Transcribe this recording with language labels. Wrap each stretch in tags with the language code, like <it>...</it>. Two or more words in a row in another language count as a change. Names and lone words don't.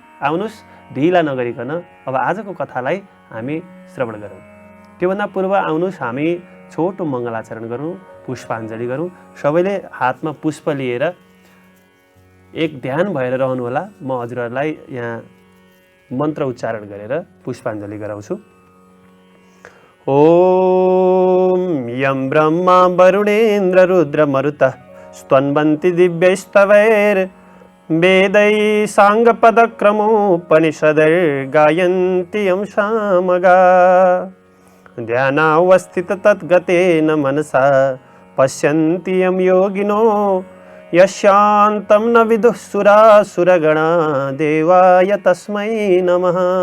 <ne>आउनुहोस् ढिला नगरिकन अब आजको कथालाई हामी श्रवण गरौँ। त्योभन्दा पूर्व आउनुहोस् हामी छोटो मङ्गलाचरण गरौँ, पुष्पाञ्जली गरौँ। सबैले हातमा पुष्प लिएर एक ध्यान भएर रहनुहोला। म हजुरहरूलाई यहाँ मन्त्र उच्चारण गरेर पुष्पाञ्जली गराउँछु।</ne> <sa>ओम यं ब्रह्मा वरुणेन्द्र रुद्र मरुतः स्तन्वन्ति दिव्यैस्तवैर् वेदैः साङ्गपदक्रमोपनिषदैर्गायन्ति यं सामगा ध्यानावस्थित तद्गतेन मनसा पश्यन्ति यं योगिनो यस्यान्तं न विदुः सुरासुरगणा देवाय तस्मै नमः।</sa>